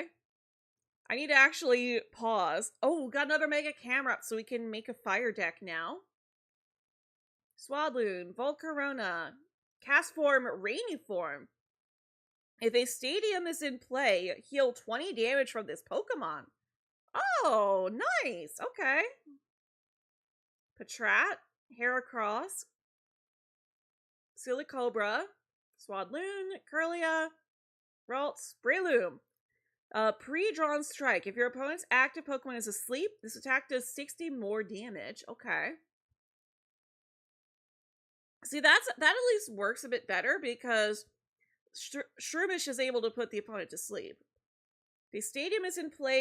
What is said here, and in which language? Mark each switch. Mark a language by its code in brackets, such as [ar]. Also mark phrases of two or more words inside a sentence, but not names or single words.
[en] I need to actually pause. Oh, got another Mega Camerupt so we can make a fire deck now. Swadloon, Volcarona, Castform, Rainy Form. If a stadium is in play, heal 20 damage from this Pokemon. Oh, nice. Okay. Patrat, Heracross, Silicobra, Swadloon, Kirlia, Ralts, Breloom. Pre-drawn strike. If your opponent's active Pokemon is asleep, this attack does 60 more damage. Okay. See, that at least works a bit better because Shroomish is able to put the opponent to sleep. The stadium is in play.